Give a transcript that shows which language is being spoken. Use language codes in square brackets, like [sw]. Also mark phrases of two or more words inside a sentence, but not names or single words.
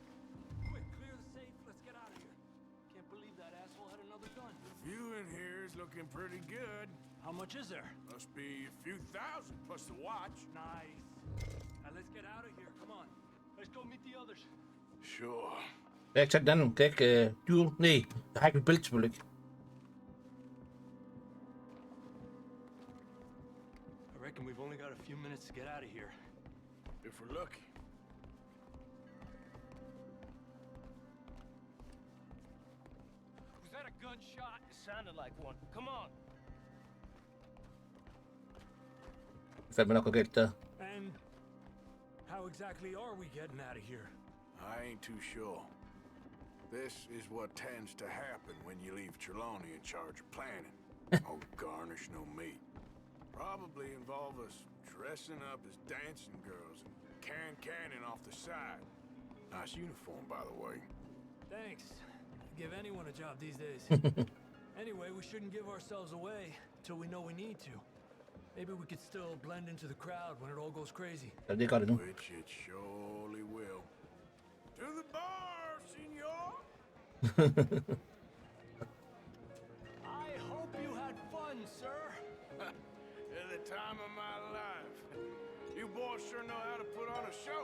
[en] Quick, clear the safe. Let's get out of here. Can't believe that asshole had another gun. The view in here is looking pretty good. How much is there? Must be a few thousand plus the watch. Nice. Now let's get out of here. Come on. Let's go meet the others. Sure. [da] Jeg har ikke sagt den anden. Kan jeg ikke... duel? Nej, jeg har ikke mit bælte selvfølgelig ikke. [en] I reckon we've only got a few minutes to get out of here. If we're lucky. Was that a gunshot? It sounded like one. Come on. [da] Fandme nok galt der. [en] And how exactly are we getting out of here? I ain't too sure. This is what tends to happen when you leave Trelawney in charge of planning. Oh, garnish no meat. Probably involve us dressing up as dancing girls and cannon off the side. Nice uniform, by the way. Thanks. Give anyone a job these days. Anyway, we shouldn't give ourselves away till we know we need to. Maybe we could still blend into the crowd when it all goes crazy. [da] Ja, det gør det nu. [en] Which it surely will. To the bar, senor! I hope you had fun, sir. At the time of my life. You boys sure know how to put on a show.